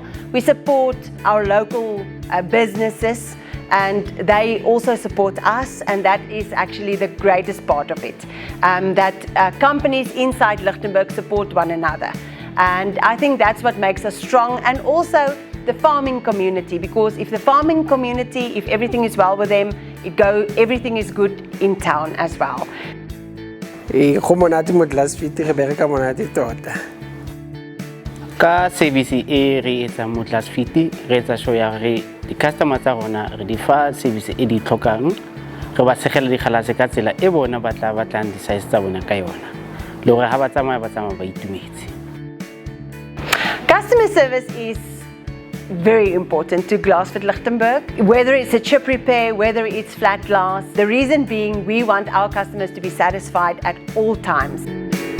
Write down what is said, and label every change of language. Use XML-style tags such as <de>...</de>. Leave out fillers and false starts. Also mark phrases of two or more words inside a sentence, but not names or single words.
<en>We support our local businesses, and they also support us, and that is actually the greatest part of it, that companies inside Lichtenburg support one another. And I think that's what makes us strong, and also the farming community, because if the farming community, if everything is well with them, everything is good in town as well.</en> <tn>Go monate mo Glasfit re bereka monate tota. Ka service e re etsa mo Glasfit re etsa show ya re di customers tsa rona re di fa service e di tlhokang re ba segela di khalase ka tsela e bona ba tlang di size tsa bona ka yona le gore ha ba tsamaya ba itumetse.</tn> <en>Customer service is very important to Glasfit Lichtenburg, whether it's a chip repair, whether it's flat glass. The reason being we want our customers to be satisfied at all times.</en>